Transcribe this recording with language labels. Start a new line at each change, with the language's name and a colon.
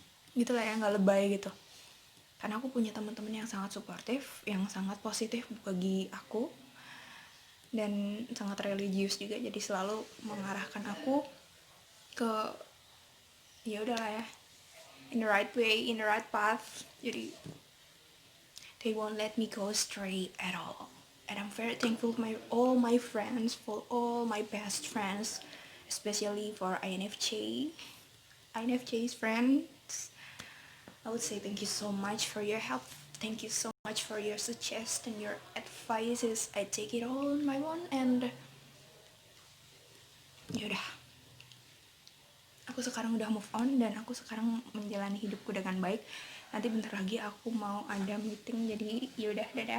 Indonesian: Gitu lah ya, nggak lebay gitu. Karena aku punya teman-teman yang sangat suportif, yang sangat positif bagi aku, dan sangat religius juga, jadi selalu mengarahkan aku ke ya udahlah ya,
English: in the right way, in the right path. Jadi they won't let me go astray at all. And I'm very thankful for all my friends, for all my best friends, especially for INFJ's friends. I would say thank you so much for your help. Thank you so much for your suggestions, your advices. I take it all on my own, and yaudah.
Indonesian: Aku sekarang udah move on, dan aku sekarang menjalani hidupku dengan baik. Nanti bentar lagi aku mau ada meeting, jadi yaudah, dadah.